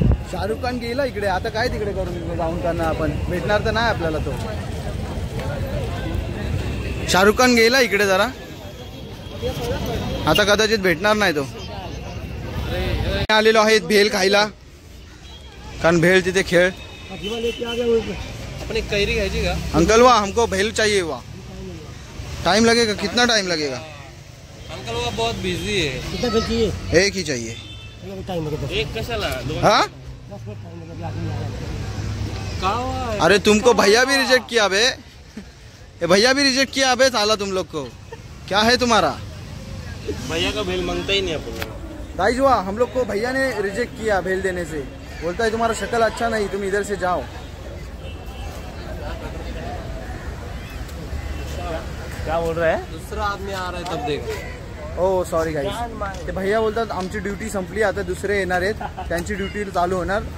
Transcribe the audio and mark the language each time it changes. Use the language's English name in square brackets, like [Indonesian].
[Marathi] शाहरुख खान गेला इकडे. आता काय तिकडे करून जाऊन करणार आपण. भेटणार तर नाही आपल्याला तो. शाहरुख खान गेला इकडे जरा, आता कदाचित भेटणार नाही तो. आलेलो आहेत भेल खायला, कारण भेल तिथे खेळ. आपण एक कैरी घ्यायची का [Hindi] अंकल? वाह हमको भेल चाहिए. वाह टाइम लगेगा, कितना टाइम लगेगा अंकल? वो बहुत बिजी है. कितना भेल चाहिए? एक ही चाहिए. [Marathi] एक कशाला? [Hindi] हाँ अरे तुमको भैया भी रिजेक्ट किया बे, ये भैया भी रिजेक्ट किया बे साला. तुम लोग को क्या है तुम्हारा? भैया का भेल मांगता ही नहीं अपन. गाइस वाह हम लोग को भैया ने रिजेक्ट किया भेल देने से. बोलता है तुम्हारा शक्ल अच्छा नहीं, तुम इधर से जाओ. क्या बोल रहा है? दूसरा आदमी आ रहा है तब देख. [Marathi] ओ सॉरी गाईज, ते भैया बोलतात आमची ड्युटी संपली, आता दुसरे येणार आहेत, त्यांची ड्युटी चालू होणार.